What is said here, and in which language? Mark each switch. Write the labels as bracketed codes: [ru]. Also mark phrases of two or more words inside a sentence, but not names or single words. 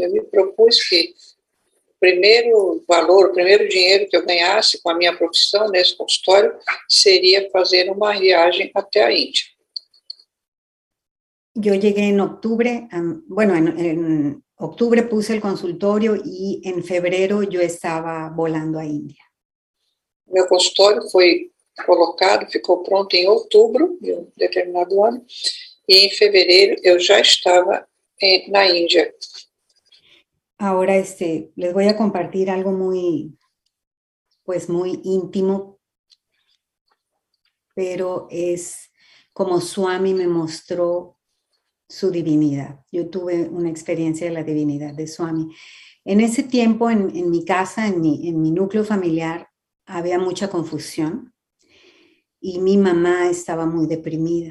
[pt] Eu me propus que o primeiro valor, o primeiro dinheiro que eu ganhasse com a minha profissão nesse consultório seria fazer uma viagem até a Índia. [es] Yo llegué en octubre, bueno, en octubre puse el consultorio y en febrero yo estaba volando a India. [pt] Meu consultório foi colocado, ficou pronto em outubro de um determinado ano, e em fevereiro eu já estava na Índia. [es] Ahora les voy a compartir algo muy íntimo, pero es como Swami me mostró su divinidad. Yo tuve una experiencia de la divinidad de Swami. En ese tiempo, en mi casa, en mi núcleo familiar, había mucha confusión y mi mamá estaba muy deprimida.